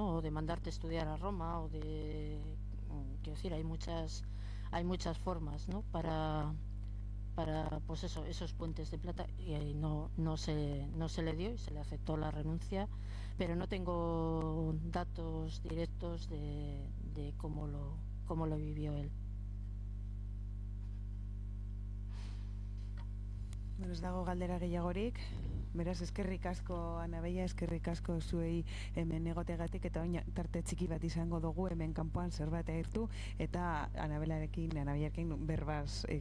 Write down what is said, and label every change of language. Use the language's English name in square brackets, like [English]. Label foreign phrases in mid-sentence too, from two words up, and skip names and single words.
[Spanish] O de mandarte a estudiar a Roma, o quiero decir, hay muchas formas, ¿no? Para pues eso, esos puentes de plata, y no se le dio y se le aceptó la renuncia, pero no tengo datos directos de cómo lo vivió él. [Basque] Ez dago galdera gehiagorik, beraz eskerrik asko Anabeia, eskerrik asko zuei hemen egotegatik, eta oin tarte txiki bat izango dugu hemen kanpoan zerbait agertu, eta Anabeiarekin berbaz egiten jarraitzeko.